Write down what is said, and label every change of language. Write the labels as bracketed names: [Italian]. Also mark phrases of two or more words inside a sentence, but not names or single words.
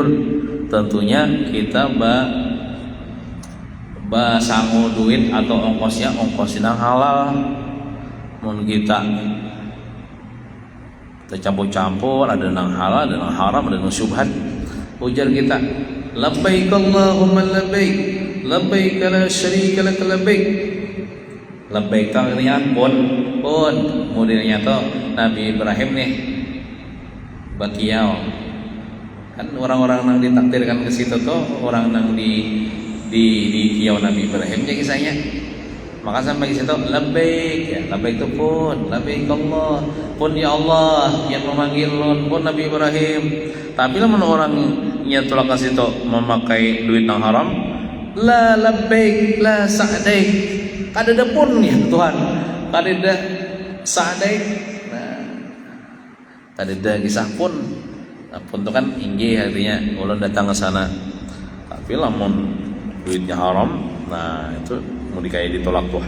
[Banjar] Tentunya kita sangu duit atau ongkosnya ongkos yang halal. Mun kita tercampur-campur, ada yang halal, ada yang haram, ada yang syubhat. Ujar kita, [Arabic] لبيك اللهم لبيك، لبيك لا شريك لك لبيك. [Banjar] Labbaik artinya pun modelnya tuh Nabi Ibrahim nih bakiau. Kan orang-orang yang ditakdirkan ke situ tuh orang yang di kiau Nabi Ibrahim jadi kisahnya. Maka sampai di situ labbaik ya, labbaik itu pun [Arabic] لبيك الله, [Banjar] pun ya Allah yang memanggil pun Nabi Ibrahim. Tapi lamun orangnya tolak ke situ memakai duit yang haram, [Arabic] لا لبيك لا سعديك. [Banjar] Kadada pun ya Tuhan, kadada sa'daik. Nah, kadada kisah pun. Nah, pun itu kan inggih artinya ulun datang ke sana. Tapi lamun duitnya haram, nah itu mau dikaya ditolak Tuhan.